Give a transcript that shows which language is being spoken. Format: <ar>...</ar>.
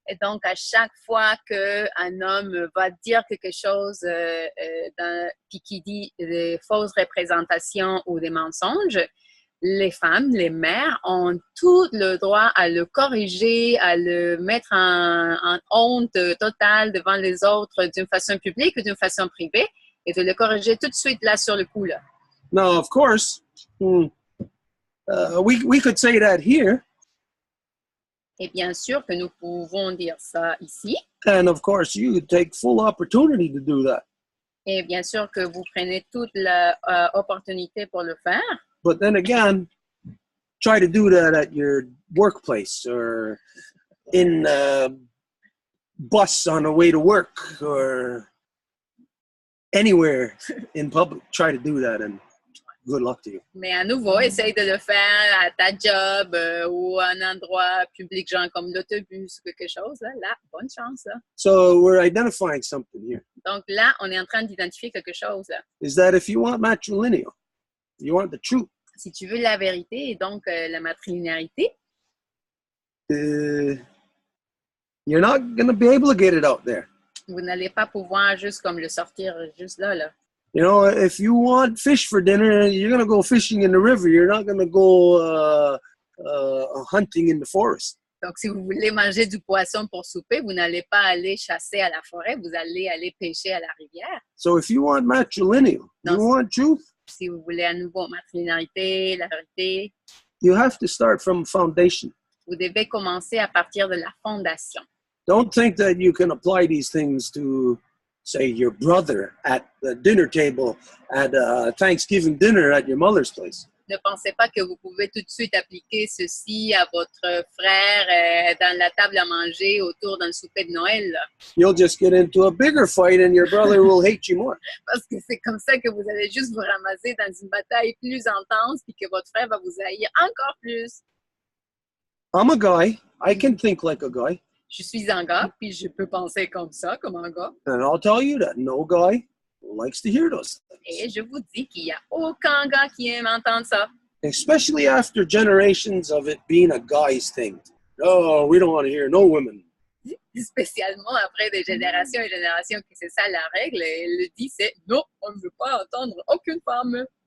<fr>Et donc, à chaque fois qu'un homme va dire quelque chose qui dit des fausses représentations ou des mensonges, les femmes, les mères, ont tout le droit à le corriger, à le mettre en honte totale devant les autres d'une façon publique ou d'une façon privée, et de le corriger tout de suite là sur le coup là.</fr> <en>Now, of course, we could say that here,</en> <fr>Et bien sûr que nous pouvons dire ça ici.</fr> <en>and of course, you would take full opportunity to do that.</en> <fr>Et bien sûr que vous prenez toute l'opportunité pour le faire.</fr> <en>But then again, try to do that at your workplace or in a bus on the way to work or anywhere in public. Try to do that, and good luck to you.</en> <fr>Mais à nouveau, essaye de le faire à ta job ou à un endroit public, genre comme l'autobus ou quelque chose. Là, bonne chance. Là.</fr> <en>So we're identifying something here.</en> <fr>Donc là, on est en train d'identifier quelque chose. Là.</fr> <en>Is that if you want matrilineal, you want the truth,</en> <fr>Si tu veux la vérité et donc la matrilinéarité,</fr> <en>you're not going to be able to get it out there.</en> <fr>vous n'allez pas pouvoir juste comme le sortir juste là. Là.</fr> <en>You know, if you want fish for dinner, you're going to go fishing in the river. You're not going to go hunting in the forest.</en> <fr>Donc, si vous voulez manger du poisson pour souper, vous n'allez pas aller chasser à la forêt, vous allez aller pêcher à la rivière.</fr> <en>So if you want matrilineal, No. you want truth,</en> <fr>si vous voulez à nouveau matrilinéarité, la vérité,</fr> <en>you have to start from foundation.</en> <fr>vous devez commencer à partir de la fondation.</fr> <en>Don't think that you can apply these things to, say, your brother at the dinner table at Thanksgiving dinner at your mother's place.</en> <fr>Ne pensez pas que vous pouvez tout de suite appliquer ceci à votre frère dans la table à manger autour d'un souper de Noël. Là.</fr> <en>You'll just get into a bigger fight and your brother will hate you more.</en> <fr>Parce que c'est comme ça que vous allez juste vous ramasser dans une bataille plus intense puis que votre frère va vous haïr encore plus.</fr> <en>I'm a guy. I can think like a guy.</en> <fr>Je suis un gars, puis je peux penser comme ça, comme un gars.</fr> <en>And I'll tell you that no guy likes to hear those things.</en> <fr>Et je vous dis qu'il n'y a aucun gars qui aime entendre ça.</fr> <en>Especially after generations of it being a guy's thing. Oh, we don't want to hear no women.</en> <fr>Spécialement après des générations et générations que c'est ça la règle. Et elle le dit, c'est non, on ne veut pas entendre aucune femme.</fr>